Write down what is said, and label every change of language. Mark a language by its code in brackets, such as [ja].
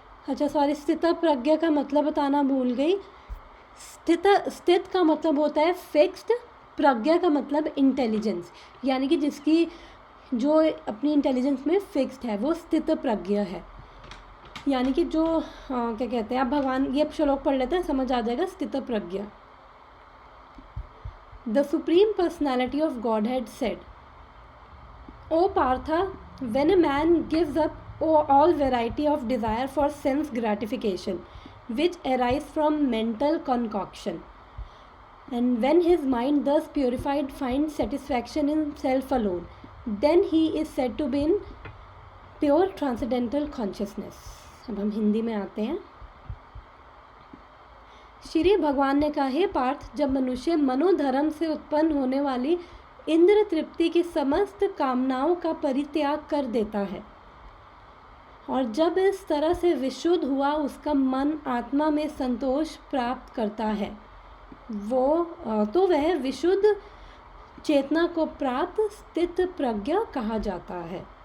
[hi] अच्छा सॉरी, स्थितप्रज्ञ का मतलब बताना भूल गई। स्थित का मतलब होता है फिक्स्ड, प्रज्ञा का मतलब इंटेलिजेंस, यानी कि जिसकी जो अपनी इंटेलिजेंस में फिक्स्ड है वो स्थित प्रज्ञ है। यानी कि जो क्या कहते हैं, आप भगवान, ये श्लोक पढ़ लेते हैं, समझ आ जाएगा। स्थित प्रज्ञ। [en] The supreme personality of God had said, O Partha, when a man gives up all variety of desire for sense gratification which arise from mental concoction, and when his mind thus purified finds satisfaction in self alone, then he is said to be in pure transcendental consciousness. [hi] अब हम हिंदी में आते हैं। श्री भगवान ने कहा, हे पार्थ, जब मनुष्य मनोधर्म से उत्पन्न होने वाली इंद्र तृप्ति की समस्त कामनाओं का परित्याग कर देता है और जब इस तरह से विशुद्ध हुआ उसका मन आत्मा में संतोष प्राप्त करता है, तो वह विशुद्ध चेतना को प्राप्त स्थित प्रज्ञ कहा जाता है।